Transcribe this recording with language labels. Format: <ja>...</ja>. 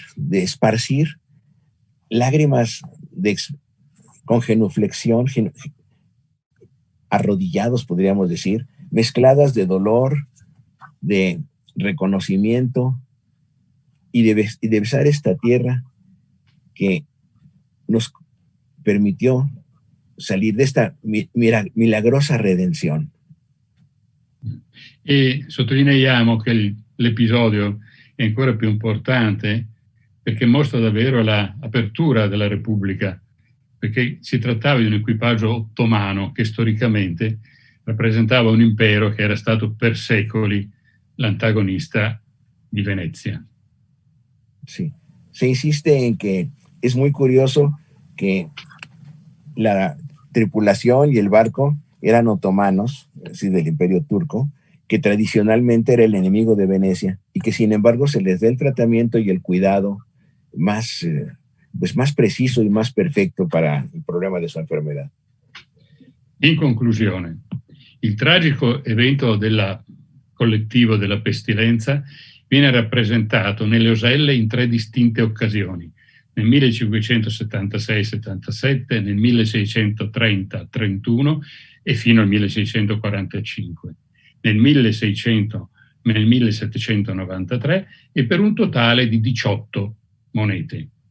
<es>esparcir lágrimas con genuflexión, arrodillados podríamos decir, mezcladas de dolor, de reconocimiento y de besar esta tierra que nos permitió salir de esta milagrosa redenzione.</es> <it>E sottolineiamo che l'episodio è ancora più importante perché mostra davvero l'apertura della Repubblica, perché si trattava di un equipaggio ottomano che storicamente rappresentava un impero che era stato per secoli l'antagonista di Venezia.</it> <es>Sí, se insiste en que es muy curioso que la tripulación y el barco eran otomanos, es decir, del Imperio Turco, que tradicionalmente era el enemigo de Venecia y que sin embargo se les dé el tratamiento y el cuidado más preciso y más perfecto para</es> <it>il problema di sua</it> <es>enfermedad.</es> <it>In conclusione, il tragico evento collettivo della pestilenza viene rappresentato nelle Oselle in 3 distinte occasioni, nel 1576-77, nel 1630-31 e fino al 1645, nel 1793 e per un totale di 18 monete.</it>